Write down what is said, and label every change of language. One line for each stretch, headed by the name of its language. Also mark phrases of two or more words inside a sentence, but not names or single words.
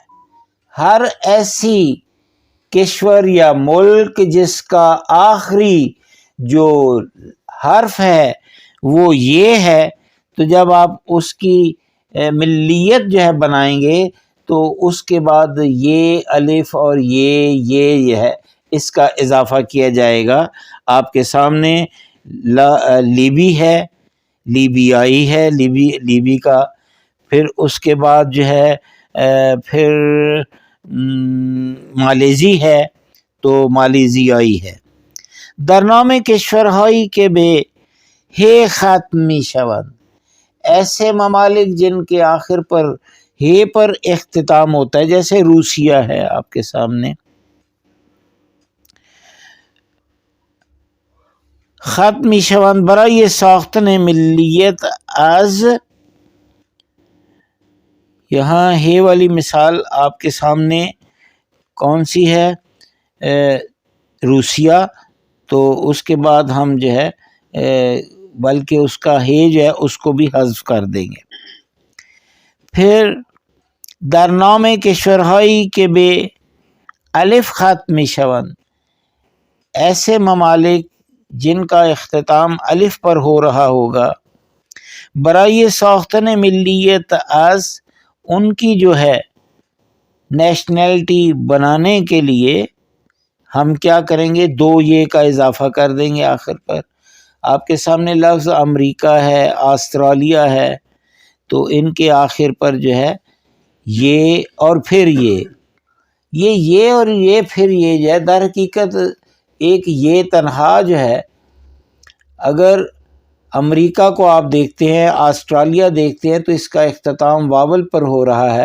Urdu: ہر ایسی کشور یا ملک جس کا آخری جو حرف ہے وہ یہ ہے، تو جب آپ اس کی ملیت جو ہے بنائیں گے تو اس کے بعد یہ الف اور یہ ہے، اس کا اضافہ کیا جائے گا. آپ کے سامنے لیبی ہے، لیبیائی ہے، لیبی کا، پھر اس کے بعد جو ہے پھر مالیزی ہے تو مالیزیائی ہے.
Persian: در نام کشورهایی که به ہے ختمی شوند،
Urdu: ایسے ممالک جن کے آخر پر ہے پر اختتام ہوتا ہے، جیسے روسیہ ہے آپ کے سامنے.
Persian: ختمی شوند برای ساختن ملیت از،
Urdu: یہاں ہے والی مثال آپ کے سامنے کون سی ہے؟ روسیہ. تو اس کے بعد ہم جو ہے بلکہ اس کا ہے جو ہے اس کو بھی حذف کر دیں گے.
Persian: پھر در نام کشورهایی که به الف ختم میشوند،
Urdu: ایسے ممالک جن کا اختتام الف پر ہو رہا ہوگا.
Persian: برای ساختن ملیت از،
Urdu: ان کی جو ہے نیشنلٹی بنانے کے لیے ہم کیا کریں گے؟ دو یہ کا اضافہ کر دیں گے آخر پر. آپ کے سامنے لفظ امریکہ ہے، آسٹریلیا ہے، تو ان کے آخر پر جو ہے یہ اور پھر یہ اور یہ پھر یہ جو ہے در حقیقت ایک یہ تنہا جو ہے، اگر امریکہ کو آپ دیکھتے ہیں، آسٹریلیا دیکھتے ہیں، تو اس کا اختتام واول پر ہو رہا ہے.